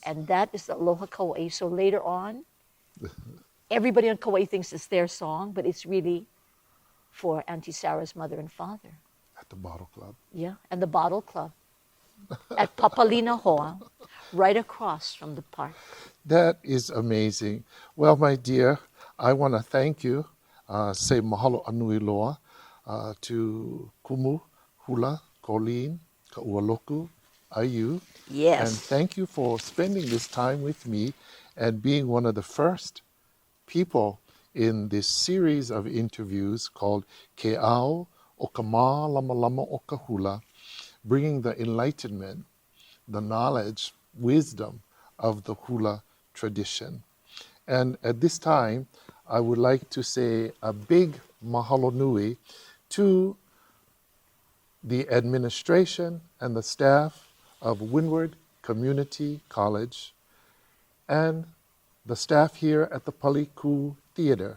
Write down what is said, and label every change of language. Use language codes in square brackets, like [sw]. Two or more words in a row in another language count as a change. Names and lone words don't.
[en] And that is the Aloha Kauai. So later on, everybody on Kauai thinks it's their song, but it's really for Auntie Sarah's mother and father. At the Bottle Club. Yeah, and the Bottle Club at Papalina Hoa, right across from the park. That is amazing. Well, my dear, I want to thank you, say [haw] mahalo anui loa, [en] to Kumu Hula Coline Kaualoku Aiu. Yes. And thank you for spending this time with me and being one of the first people in this series of interviews called Ke'au o ka Mālamalama o ka Hula, bringing the enlightenment, the knowledge, wisdom of the hula tradition. And at this time, I would like to say a big [haw] mahalo nui [en] to the administration and the staff of Windward Community College and the staff here at the Paliku Theater.